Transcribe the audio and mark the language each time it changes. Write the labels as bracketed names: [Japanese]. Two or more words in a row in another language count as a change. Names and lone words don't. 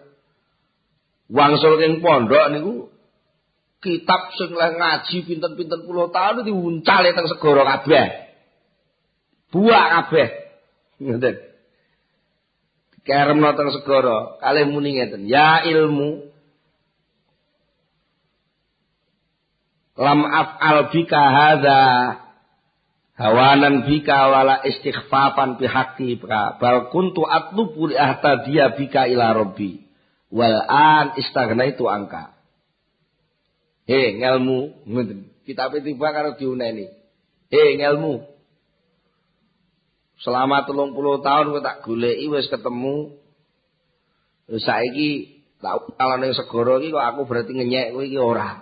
[Javanese] Wangsul ing pondok niku kitab sing leh ngaji pinten-pinten puluh tahun diuncale teng segara kabeh. Buak kabeh. Ngoten. Keremno teng segara, kalih muni ngeten, [Arabic] يا علم لم أفعل بك هذا هوانا بك ولا استخفافا بحقك بل كنت أطلب لأهتدي بك إلى ربي والآن استغنيت عنك. [Javanese] Ngelmu ngoten. Kitabe tiba karo diuneni. Ngelmu. Selama 30 tahun kowe tak goleki wis ketemu. Terus saiki tak kalau ning segara iki kok aku berarti ngenyek kowe iki ora.